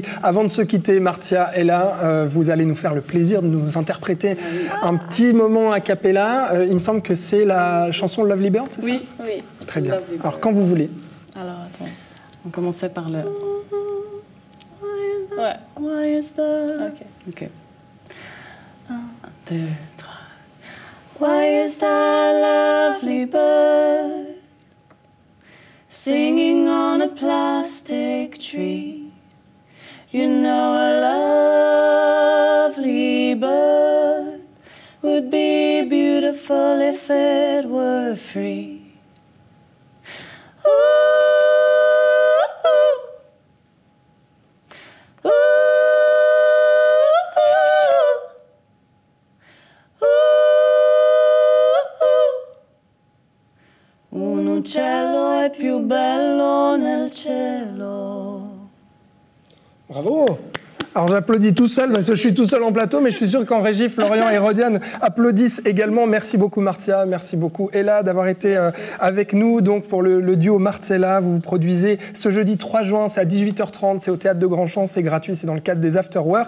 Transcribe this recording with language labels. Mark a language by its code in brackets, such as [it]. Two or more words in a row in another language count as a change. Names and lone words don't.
[fr] Avant de se quitter, Martia est là. Vous allez nous faire le plaisir de nous interpréter un petit moment a cappella. Il me semble que c'est la chanson Lovely Bird, c'est ça ? Oui. Très bien. Alors, quand vous voulez. On commençait par le... Ouais. [en] Why is that? Ok. 1, 2, 3. Why is that lovely bird singing on a plastic tree? You know a lovely bird would be beautiful if it were free. Ooh, ooh, ooh, ooh. [it] Un uccello è più bello nel cielo. [fr] Bravo! Alors j'applaudis tout seul parce que je suis tout seul en plateau, mais je suis sûr qu'en régie, Florian et Rodiane applaudissent également. Merci beaucoup Martia, merci beaucoup Ella d'avoir été avec nous donc pour le duo Marcella. Vous vous produisez ce jeudi 3 juin, c'est à 18h30, c'est au Théâtre de Grandchamp, c'est gratuit, c'est dans le cadre des After Work.